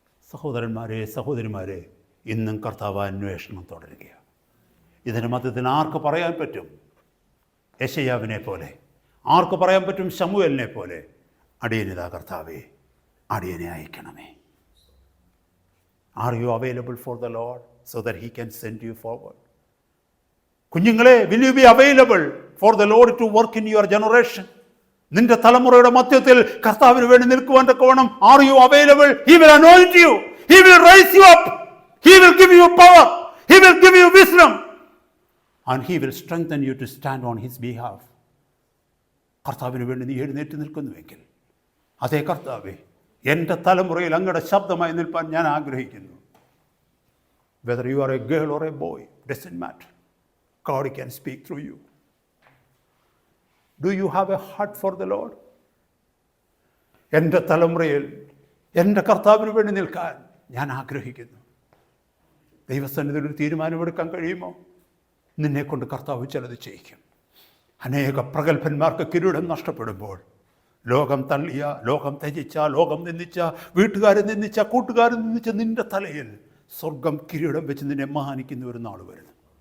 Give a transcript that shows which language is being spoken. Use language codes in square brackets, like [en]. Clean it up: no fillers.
[ml] സഹോദരന്മാരെ, സഹോദരിമാരെ, ഇന്നും കർത്താവ് അന്വേഷണം തുടരുകയാണ്. ഇതിന് മധ്യത്തിൽ ആർക്ക് പറയാൻ പറ്റും? യെശയ്യാവിനെ പോലെ. ആർക്ക് പറയാൻ പറ്റും? ശമൂവേലിനെ പോലെ. അടിയനിതാ കർത്താവേ, അടിയനെ അയക്കണമേ. [en] Are you available for the Lord so that he can send you forward? [ml] കുഞ്ഞുങ്ങളെ, [en] will you be available for the Lord to work in your generation? [ml] നിന്റെ തലമുറയുടെ മധ്യത്തിൽ കർത്താവിന് വേണ്ടി നിൽക്കുവാൻ തക്കവണ്ണം [en] are you available? He will anoint you. He will raise you up. He will give you power. He will give you wisdom. And he will strengthen you to stand on his behalf. [ml] കർത്താവിന് വേണ്ടി നീ എഴുന്നേറ്റ് നിൽക്കുന്നുവെങ്കിൽ, അതേ കർത്താവേ, എൻ്റെ തലമുറയിൽ അങ്ങയുടെ ശബ്ദമായി നിൽപ്പാൻ ഞാൻ ആഗ്രഹിക്കുന്നു. [en] Whether you are a girl or a boy, doesn't matter. God can speak through you. Do you have a heart for the Lord? [ml] എൻ്റെ തലമുറയിൽ എൻ്റെ കർത്താവിന് വേണ്ടി നിൽക്കാൻ ഞാൻ ആഗ്രഹിക്കുന്നു. ദൈവസന്നിധിയിൽ ഒരു തീരുമാനമെടുക്കാൻ കഴിയുമോ? നിന്നെക്കൊണ്ട് കർത്താവ് ചിലത് ചെയ്യിക്കും. അനേക പ്രഗത്ഭന്മാർക്ക് കിരീടം നഷ്ടപ്പെടുമ്പോൾ, ലോകം തള്ളിയ, ലോകം ത്യജിച്ച, ലോകം നിന്ദിച്ച, വീട്ടുകാരെ നിന്ദിച്ച, കൂട്ടുകാരെ നിന്ദിച്ച നിന്റെ തലയിൽ സ്വർഗം കിരീടം വെച്ച് നിന്നെ മാനിക്കുന്ന ഒരു നാൾ വരുന്നു.